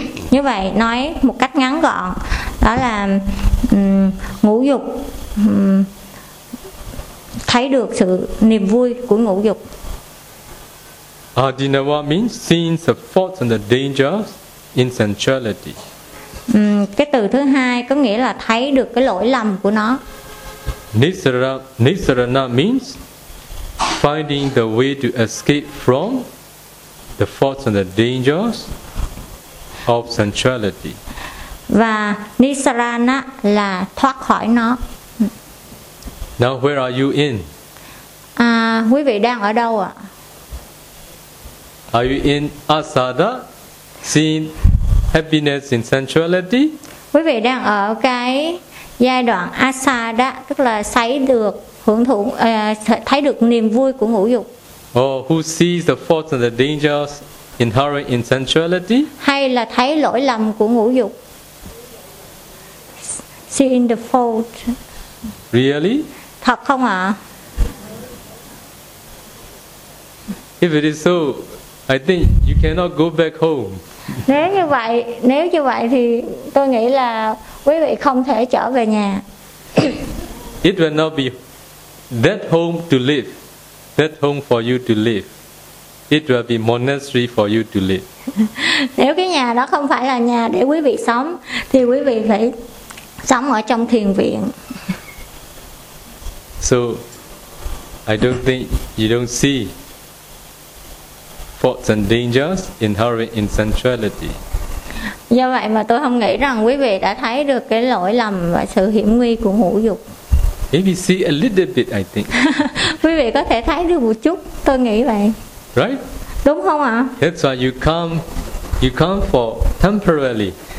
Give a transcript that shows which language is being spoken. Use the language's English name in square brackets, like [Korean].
[Vietnamese] Như vậy nói một cách ngắn gọn đó là ngũ dục, thấy được sự niềm vui của ngũ dục. [English] Adinava means seeing the faults and the dangers in sensuality. [Vietnamese] Cái từ thứ hai có nghĩa là thấy được cái lỗi lầm của nó. [English] Nisarana means finding the way to escape from the faults and the dangers of sensuality. [Vietnamese] Và nisarana là thoát khỏi nó. [English] Now where are you in? [Vietnamese] Quý vị đang ở đâu ạ? [English] Are you in asada, seeing happiness in sensuality? [Vietnamese] Quý vị đang ở cái giai đoạn asada, tức là thấy được hưởng thụ, thấy được niềm vui của ngũ dục. [English] Oh, who sees the faults and the dangers inherent in sensuality? [Vietnamese] Hay là thấy lỗi lầm của ngũ dục? [English] Seeing the fault. Really? [Vietnamese] Thật không ạ? [English] If it is so, I think you cannot go back home. [Vietnamese] Nếu như vậy thì tôi nghĩ là quý vị không thể trở về nhà. [English] It will not be that home to live, that home for you to live. It will be monastery for you to live. [Vietnamese] Nếu cái nhà đó không phải là nhà để quý vị sống thì quý vị phải sống ở trong thiền viện. [English] So I don't think you don't see faults and dangers inherent in sensuality. [Vietnamese] Do vậy mà tôi không nghĩ rằng quý vị đã thấy được cái lỗi lầm và sự hiểm nguy của ngũ dục. [English] Maybe see a little bit, I think. [Vietnamese] Quý vị có thể thấy được một chút, tôi nghĩ vậy. [English] Right? [Vietnamese] Đúng không ạ? [English] That's why you come for temporarily.